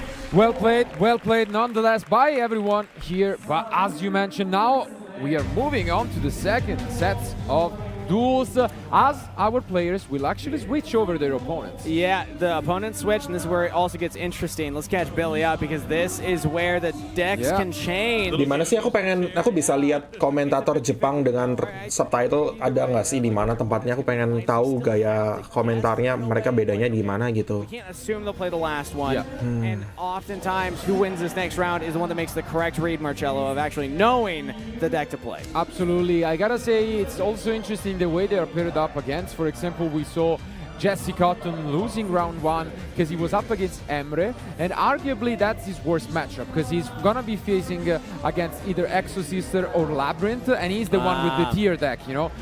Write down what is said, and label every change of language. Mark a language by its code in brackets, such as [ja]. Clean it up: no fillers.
[en] Well played nonetheless by everyone here. But as you mentioned, now we are moving on to the second sets of duels as our players will actually switch over their opponents. Yeah, the opponents switch, and this is where it also gets interesting. Let's catch Billy up because this is where the decks can change. [id] Di mana sih aku bisa lihat komentator Jepang dengan subtitle, ada nggak sih di mana tempatnya? Aku pengen tahu gaya komentarnya, mereka bedanya di mana gitu. [en] We can't assume they'll play the last one. And oftentimes who wins this next round is the one that makes the correct read, Marcello, of actually knowing the deck to play. Absolutely. I gotta say, it's also interesting the way they are paired up against. For example, we saw Jesse Cotton losing round 1 because he was up against Emre, and arguably that's his worst matchup because he's gonna be facing against either Exosister or Labyrinth, and he's the one with the tier deck, you know.